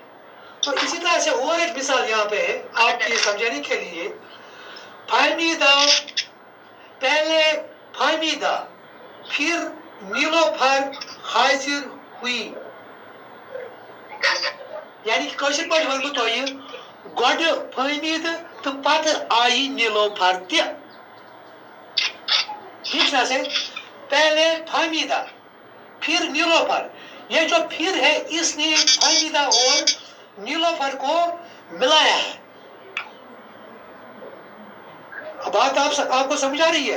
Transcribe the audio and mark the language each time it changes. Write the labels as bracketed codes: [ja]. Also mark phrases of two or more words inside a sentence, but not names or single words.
[ur] تو اسی طرح سے اور ایک مثال یہاں پہ ہے آپ کے سمجھانے کے لیے. فہمیدہ، پہلے فہمیدہ پھر نیلوفر حاضر ہوئی. [ks] یعنی کہ کٲشِر پٲٹھۍ وَنہٕ بہٕ تۄہہِ گۄڈٕ فہمیدہ تو پتہٕ آیہِ نیلوفر تہِ. [ur] ٹھیک ہے سے پہلے فہمیدہ پھر نیلوفر. یہ جو پھر ہے اس نے فہمیدہ اور نیلوفر کو ملایا ہے. بات آپ کو سمجھ آ رہی ہے؟